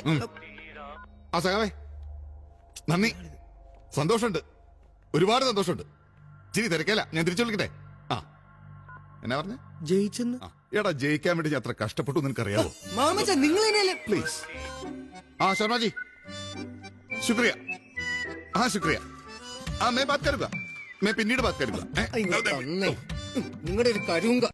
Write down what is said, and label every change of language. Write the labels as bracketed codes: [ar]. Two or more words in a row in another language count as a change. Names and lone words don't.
[ml] സഖാവേ നന്ദി, സന്തോഷമുണ്ട്, ഒരുപാട് സന്തോഷമുണ്ട്. ശരി, തിരക്കല്ല, ഞാൻ തിരിച്ചു വിളിക്കട്ടെ. എന്നാ പറഞ്ഞ? ജയിച്ചെന്ന്. എടാ, ജയിക്കാൻ വേണ്ടി ഞാൻ അത്ര കഷ്ടപ്പെട്ടു നിനക്കറിയാവോ? മാമച്ച നിങ്ങൾ പ്ലീസ്. ശർമാജി ശുക്രിയ. ശുക്രിയ. [hi] मैं बात करूंगा, मैं പിന്നീട് बात करूंगा. [ml] നിങ്ങളുടെ ഒരു കരുങ്ക